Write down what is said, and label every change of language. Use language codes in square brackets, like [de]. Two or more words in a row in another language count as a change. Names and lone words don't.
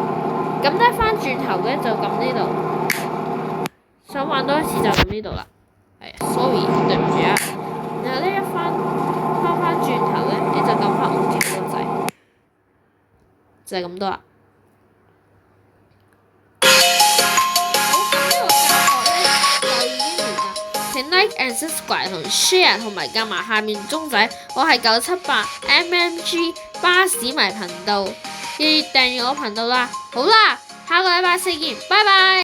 [yue] 咁咧翻轉頭咧就撳呢度，想玩多一次就撳呢度啦。sorry 對唔住啊。然後咧翻轉頭咧，你就撳翻OK個掣，就係咁多啦。請 [en] like and subscribe [yue] 同 share 同埋撳埋下面鐘仔。我係978MMG 巴士迷頻道，記得訂閱我頻道啦。好啦，下個禮拜4見，拜拜。